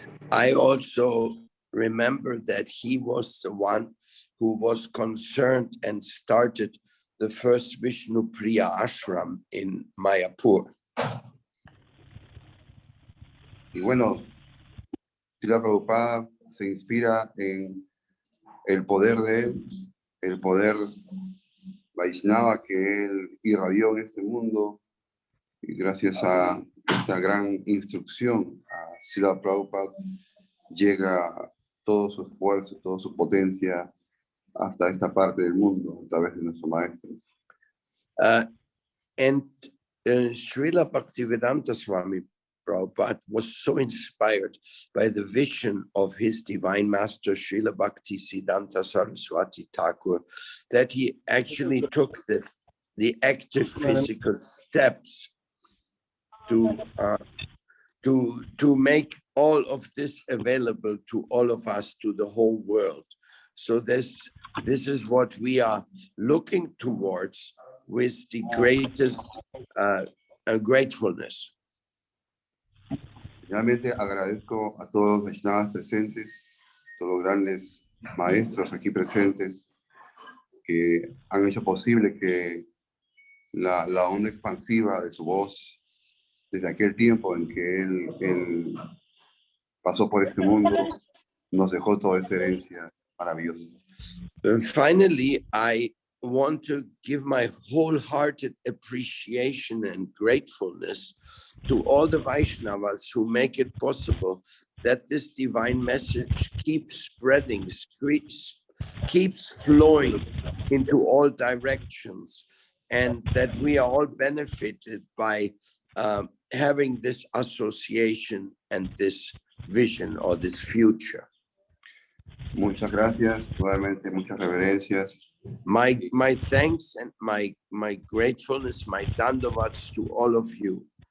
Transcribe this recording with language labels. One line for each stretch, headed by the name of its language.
English: I also remember that he was the one who was concerned and started the first Vishnupriya ashram in Mayapur.
Spanish: Y bueno, Srila Prabhupada se inspira en el poder de él, el poder Vaishnava que él irradió en este mundo, y gracias a esa gran instrucción a Srila Prabhupada llega todo su esfuerzo, toda su potencia hasta esta parte del mundo a través de nuestro maestro.
English: And Srila Bhaktivedanta Swami Prabhupada was so inspired by the vision of his divine master Srila Bhaktisiddhanta Saraswati Thakur that he actually took the active physical steps to make all of this available to all of us, to the whole world. So this is what we are looking towards with the greatest gratefulness.
Spanish: Realmente agradezco a todos los Vaishnavas presentes, todos los grandes maestros aquí presentes que han hecho posible que la onda expansiva de su voz desde aquel tiempo en que él pasó por este mundo nos dejó toda esa herencia maravillosa.
English: Finally, I want to give my wholehearted appreciation and gratefulness to all the Vaishnavas who make it possible that this divine message keeps spreading, keeps flowing into all directions, and that we are all benefited by having this association and this vision or this future.
Spanish: Muchas gracias, nuevamente muchas reverencias.
English: My thanks and my gratefulness, my dandavats to all of you.